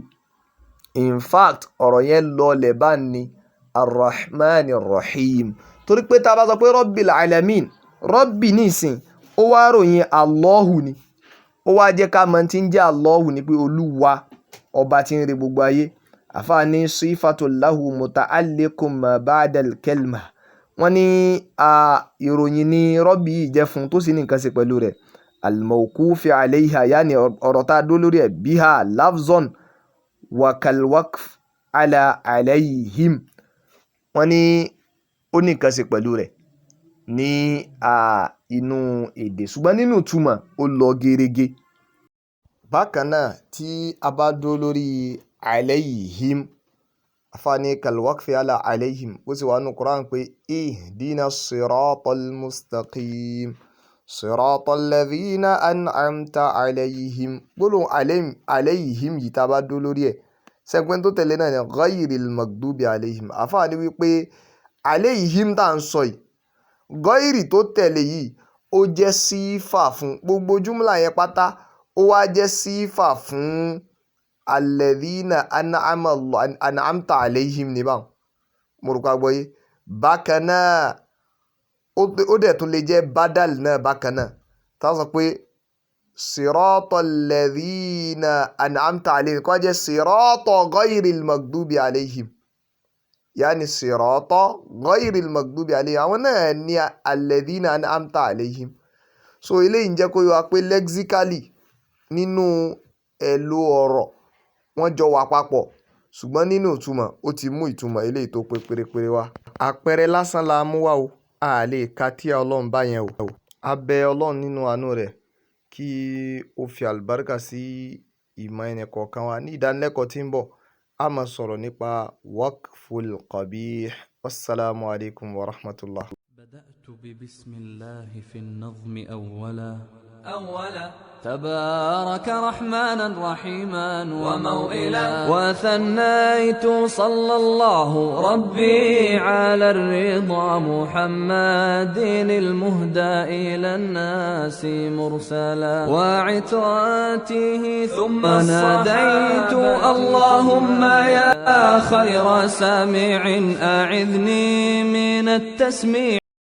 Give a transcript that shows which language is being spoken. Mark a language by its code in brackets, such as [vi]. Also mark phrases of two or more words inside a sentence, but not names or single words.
[en] In fact [yo] ọ̀rọ̀ yẹn lọlẹ̀ bá ní [ar] الرحمن الرحيم, [yo] torí pé tá a bá sọ pé [ar] رب العالمين, [yo] rabbi nísìn ó wá ròyìn Allahu ni, ó wá jẹ́ ká mọ̀ tí ń jẹ́ Allahu ni pé olúwa ọba tí ń re gbogbo ayé. [ar] àfààní صفة له متعلق ما بعد الكلمة, [yo] wọ́n ní ìròyìn ni rabbi yìí jẹ́ fún tó sì ní nǹkan ṣe pẹ̀lú rẹ̀. [ar] الموقوف عليها, [yo] yáni ọ̀rọ̀ tá a dó lórí ẹ̀, [ar] بها لفظ وكالوقف على عليهم, [yo] wọ́n ní ó ní nǹkan ṣe pẹ̀lú rẹ̀ ní inú èdè, ṣùgbọ́n nínú ìtumọ̀ ó lọ gerege. bákan náà tí a bá dó lórí alayhim, àfààní [ar] كالوقف على عليهم, [yo] ó sì wà nínú Quran pé [ar] اهدنا الصراط المستقيم صراط الذين أنعمت عليهم. [yo] gbólóhùn alayhim yìí tá a bá dó lórí ẹ̀, sẹ́gbẹ́n tó tẹ̀lé náà ni [ar] غير المغضوب عليهم. [yo] àfààní wípé alayhim tá à ń sọ yìí, ghairi tó tẹ̀lé yìí ó jẹ́ sífà fún gbogbo júmùlà yẹn pátá, ó wá jẹ́ sífà fún [ar] الذين أنعمت عليهم [yo] ní báwọn, mo rò ká gbọ́ yé. bákan náà ó dẹ̀ tún lè jẹ́ badal náà bákan náà, tá a sọ pé [ar] صراط الذين أنعمت عليهم [yo] kó jẹ́ [ar] صراط غير المغضوب عليهم, [yo] yáni [ar] صراط غير المغضوب عليهم, [yo] àwọn náà ní [ar] الذين أنعمت عليهم. [yo] so eléyìí ń jẹ́ kó yọ wá pé lexically nínú ẹ̀lò ọ̀rọ̀ wọ́n jọ wà papọ̀, ṣùgbọ́n nínú ìtumọ̀ ó ti mú ìtumọ̀ eléyìí tó pé pérépéré wá. Àpẹẹrẹ lásán la mú wá o, a lè ka tí Ọlọ́run bá yẹn o. A bẹ Ọlọ́run nínú àánú rẹ̀ kí ó fi àlùbáríkà sí ìmọ̀ ẹnì kọ̀ọ̀kan wa. Ní ìdánilẹ́kọ̀ọ́ tí ń bọ̀, a máa sọ̀rọ̀ nípa [ar] وقف القبيح. والسلام عليكم ورحمة الله. بدأت ببسم الله في النظم أولا تبارك رحمانا رحيما وموئلا وثنيت صلى الله ربي على الرضا محمد المهدى إلى الناس مرسلا وعتراته ثم ناديت اللهم يا خير سامع أعذني من التسميع